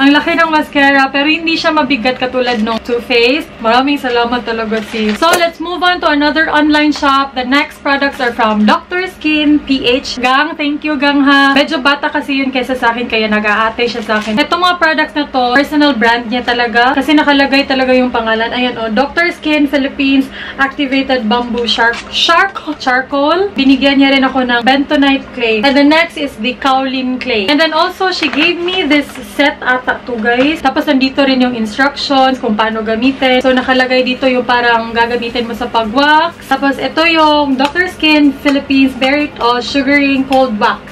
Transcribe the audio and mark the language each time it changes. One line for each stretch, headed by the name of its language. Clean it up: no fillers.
Filipino: Ang laki ng mascara pero hindi siya mabigat katulad ng Too Faced. Maraming salamat talaga sis.
English: So let's move on to another online shop. The next products are from Dr. Skin PH. Gang, thank you gang ha.
Filipino: Medyo bata kasi yun kaysa sa akin kaya nag-aate siya sa akin. Itong mga products na to, personal brand niya talaga kasi nakalagay talaga yung pangalan. Ayan o, Dr. Skin Philippines Activated Bamboo Charcoal. Binigyan niya rin ako ng bentonite clay.
English: And the next is the kaolin clay. And then also, she gave me this set ata to guys.
Filipino: Tapos nandito rin yung instructions kung paano gamitin. So nakalagay dito yung parang gagamitin mo sa pag-wax. Tapos ito yung Dr. Skin Philippines Berry All Sugaring Cold Wax.